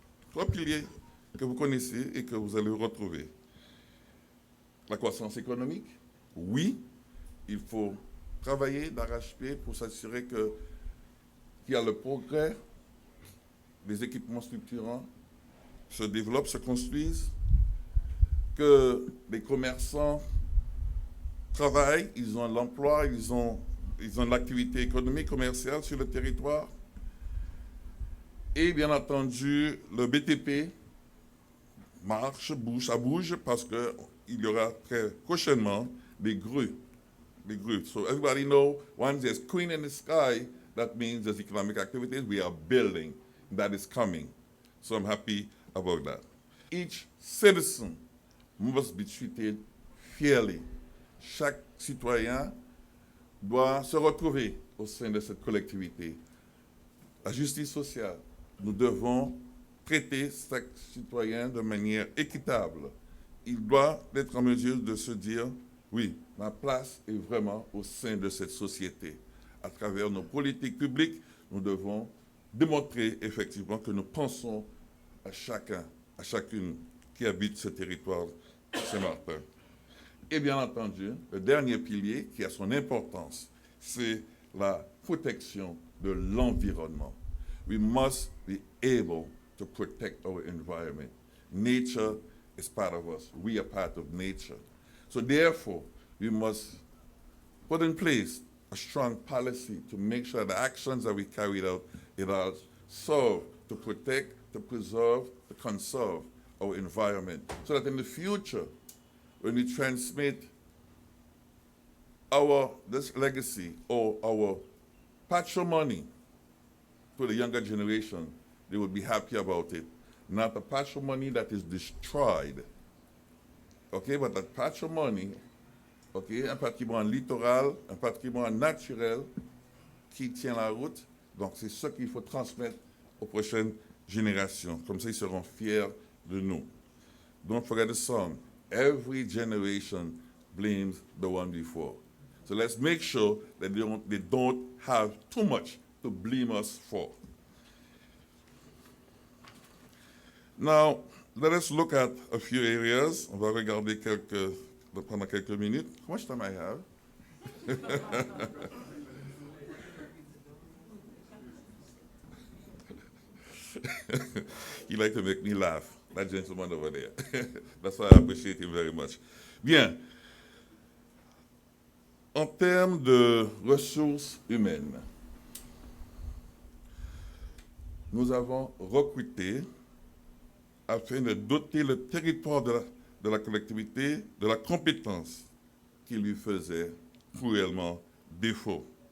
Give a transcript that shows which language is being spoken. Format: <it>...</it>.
<fr>3 piliers que vous connaissez et que vous allez retrouver. La croissance économique, oui, il faut travailler d'arrache-pied pour s'assurer qu'il y a le progrès, les équipements structurants se développent, se construisent, que les commerçants travaillent, ils ont l'emploi, ils ont l'activité économique, commerciale sur le territoire. Et bien entendu, le BTP marche, bouge, ça bouge parce qu'il y aura très prochainement des grues.</fr> <en>So everybody knows once there's queen in the sky, that means there's economic activities we are building. That is coming. So I'm happy about that. Each citizen must be treated fairly.</en> <fr>Chaque citoyen doit se retrouver au sein de cette collectivité. La justice sociale, nous devons traiter chaque citoyen de manière équitable. Il doit être en mesure de se dire, oui, ma place est vraiment au sein de cette société. À travers nos politiques publiques, nous devons démontrer effectivement que nous pensons à chacun, à chacune qui habite ce territoire Saint-Martin. Et bien entendu, le dernier pilier qui a son importance, c'est la protection de l'environnement.</fr> <en>We must be able to protect our environment. Nature is part of us. We are part of nature. So therefore, we must put in place a strong policy to make sure the actions that we carried out, it all serve to protect, to preserve, to conserve our environment, so that in the future, when we transmit this legacy or our patrimony to the younger generation, they would be happy about it. Not a patrimony that is destroyed, okay, but a patrimony, okay,</en> <fr>un patrimoine littoral, un patrimoine naturel qui tient la route. Donc c'est ce qu'il faut transmettre aux prochaines générations. Comme ça, ils seront fiers de nous.</fr> <en>Don't forget the song. Every generation blames the one before. So let's make sure that they don't have too much to blame us for. Now, let us look at a few areas.</en> <fr>On va regarder pendant quelques minutes.</fr> <en>How much time I have? He likes to make me laugh, that gentleman over there. That's why I appreciate him very much.</en> <fr>Bien. En termes de ressources humaines, nous avons recruté afin de doter le territoire de la collectivité de la compétence qui lui faisait cruellement défaut.</fr>